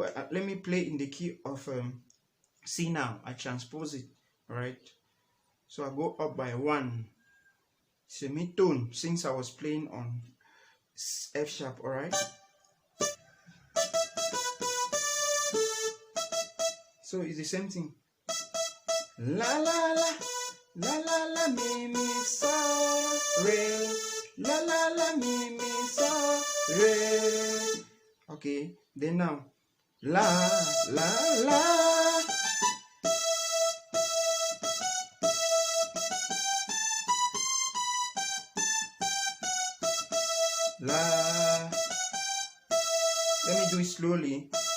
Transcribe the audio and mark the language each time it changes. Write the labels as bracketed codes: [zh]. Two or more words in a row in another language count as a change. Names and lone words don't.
[en] Let me play in the key of C now. I transpose it. All right. So I go up by 1 semitone since I was playing on F sharp. All right. So it's the same thing. La la la. La la la mi mi so re. La la la mi mi so re. Okay, then now la la la. La. Let me do it slowly.